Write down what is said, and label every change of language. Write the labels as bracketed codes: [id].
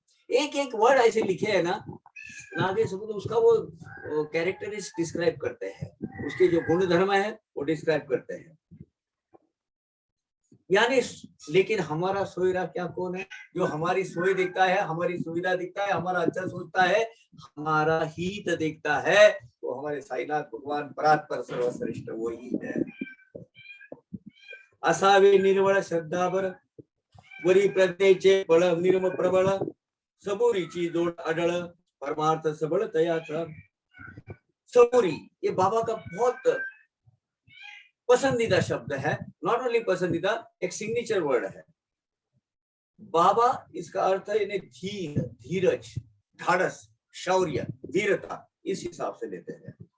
[hi] एक एक वर्ड ऐसे लिखे है ना, आगे सबूत उसका वो कैरेक्टरिस्टिक डिस्क्राइब करते हैं, उसके जो गुण धर्म है वो डिस्क्राइब करते हैं यानी। लेकिन हमारा सोयरा क्या कौन है, जो हमारी सोई देखता है, हमारी सुविधा देखता है, हमारा अच्छा सोचता है, हमारा हित देखता है, वो हमारे साईनाथ भगवान परात्पर सर्वश्रेष्ठ वही है। [mr] असावे निर्मळ श्रद्धाभर वरी प्रज्ञेचे बळ निर्म प्रबळ सबुरीची जोड अडळ परमार्थ सबळ तयाचा। [hi] सबुरी ये बाबा का बहुत पसंदीदा शब्द है, [en] not only [hi] पसंदीदा, एक सिग्नेचर वर्ड है। बाबा इसका अर्थ है धीर, धीरज, ढाढ़स, शौर्य, वीरता, इस हिसाब से लेते हैं।